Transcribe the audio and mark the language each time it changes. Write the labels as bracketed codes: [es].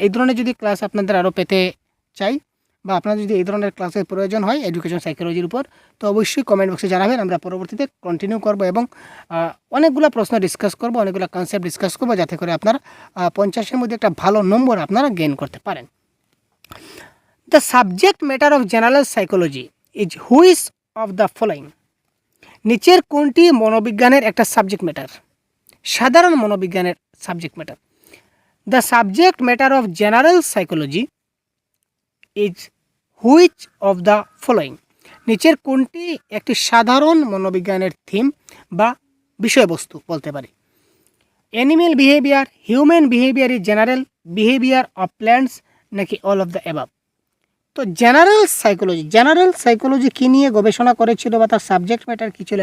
[bn] এই ধরনের যদি ক্লাস আপনাদের আরও পেতে চাই বা আপনাদের যদি এই ধরনের ক্লাসের প্রয়োজন হয় এডুকেশন সাইকোলজির উপর, তো অবশ্যই কমেন্ট বক্সে জানাবেন। আমরা পরবর্তীতে কন্টিনিউ করব এবং অনেকগুলো প্রশ্ন ডিসকাস করব, অনেকগুলো কনসেপ্ট ডিসকাস করব, যাতে করে আপনারা 50-এর মধ্যে একটা ভালো নম্বর আপনারা গেইন করতে পারেন। [en] The subject matter of general psychology is which of the following? [bn] নিচের কোনটি মনোবিজ্ঞানের একটা সাবজেক্ট ম্যাটার? সাধারণ মনোবিজ্ঞানের subject matter. [en] The subject matter of general psychology is which of the following? [bn] নিচের কোনটি একটি সাধারণ মনোবিজ্ঞানের থিম বা বিষয়বস্তু বলতে পারি? [en] Animal behaviour, human behaviour is general, behaviour of plants, নাকি all of the above? [bn] তো জেনারেল সাইকোলজি কী নিয়ে গবেষণা করেছিল বা তার সাবজেক্ট ম্যাটার কী ছিল?